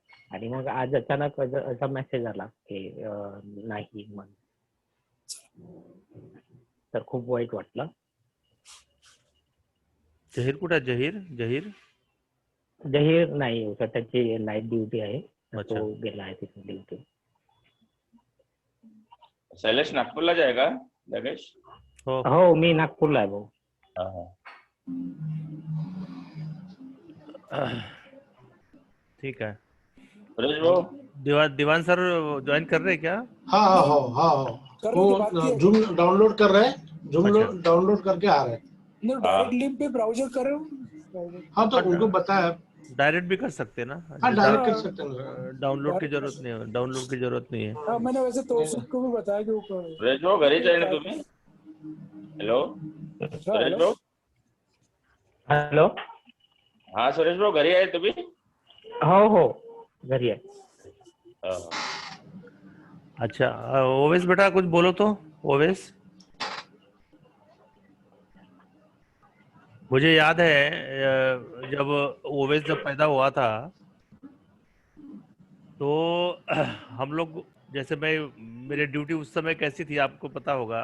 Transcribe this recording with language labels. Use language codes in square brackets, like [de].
[mr] आणि मग आज अचानक असा मेसेज आला की नाही म्हणून, तर खूप वाईट वाटलं. जहीर कुठे? जहीर नाही, त्याची नाईट ड्युटी आहे, तो गेला आहे तिथे ड्युटी. शैलेश नागपूरला जाएगा जगेश? हो मी नागपूरला आहे भाऊ. [hi] ठीक है। दीवान सर ज्वाइन कर रहे हैं क्या? हाँ वो जूम डाउनलोड कर रहे हैं, डाउनलोड करके आ रहे हैं। डायरेक्ट लिंक पे ब्राउजर कर रहे हो? हाँ तो उनको बताया डायरेक्ट भी कर सकते हैं ना? हाँ डायरेक्ट कर सकते हैं, डाउनलोड की जरूरत नहीं है। हाँ मैंने वैसे तौसीफ को भी बताया कि वो [mr] सुरेश भाऊ घरी जाए तुम्ही? हेलो सुरेश भाऊ? [en] hello [mr] हाँ सुरेश भाऊ घरी आहे तुम्ही? हो घरी आहे. [hi] अच्छा ओवेस बेटा कुछ बोलो तो। ओवेस, मुझे याद है जब ओवेस पैदा हुआ था तो हम लोग जैसे मेरी ड्यूटी उस समय कैसी थी आपको पता होगा।